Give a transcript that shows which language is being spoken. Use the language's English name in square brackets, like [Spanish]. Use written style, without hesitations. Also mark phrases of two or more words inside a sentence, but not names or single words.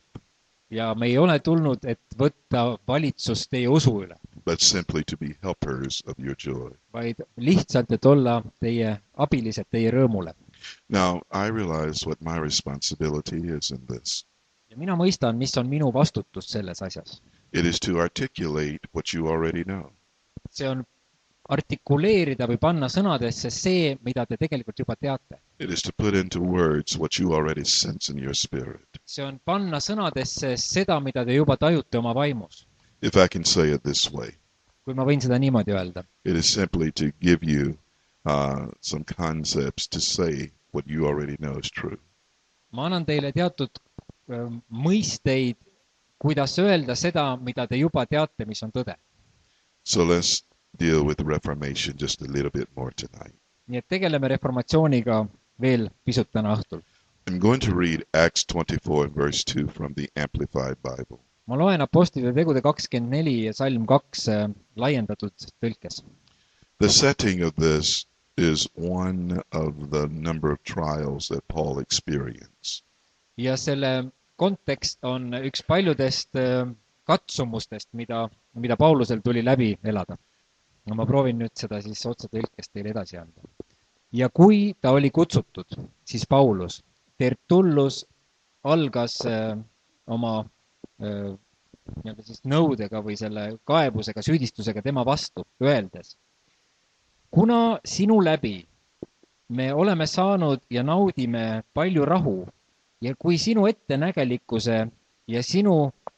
[Estonian] Ja me ei ole tulnud, et võtta valitsust teie usu üle, [English] but simply to be helpers of your joy. [Estonian] vaid lihtsalt, et olla teie abilised teie rõõmule. [English] Now, I realize what my responsibility is in this. [Estonian] Ja mina mõistan, mis on minu vastutus selles asjas. [English] It is to articulate what you already know. [Estonian] See on artikuleerida või panna sõnadesse see, mida te tegelikult juba teate. [English] It is to put into words what you already sense in your spirit. [Estonian] See on panna sõnadesse seda, mida te juba tajute oma vaimus. [English] If I can say it this way, [Estonian] Kui ma võin seda niimoodi öelda. [English] it is simply to give you some concepts to say what you already know is true. [Estonian] Ma annan teile teatud mõisteid, kuidas öelda seda, mida te juba teate, mis on tõde. [English] So let's deal with the Reformation just a little bit more tonight. [Estonian] Nii et tegeleme reformatsiooniga veel pisut täna õhtul. [English] I'm going to read Acts 24 and verse 2 from the Amplified Bible. [Estonian] Ma loen Apostlite tegude 24 ja salm 2 laiendatud tõlkes. [English] The setting of this is one of the number of trials that Paul experienced. [Estonian] Ja selle kontekst on üks paljudest katsumustest, mida Paulusel tuli läbi elada. No ma proovin nüüd seda siis otsetõlkest teile edasi anda. Ja kui ta oli kutsutud, siis Paulus, Tertullus algas oma siis nõudega või selle kaebusega, süüdistusega tema vastu, öeldes, kuna sinu läbi me oleme saanud ja naudime palju rahu ja kui sinu ettenägelikkuse ja sinu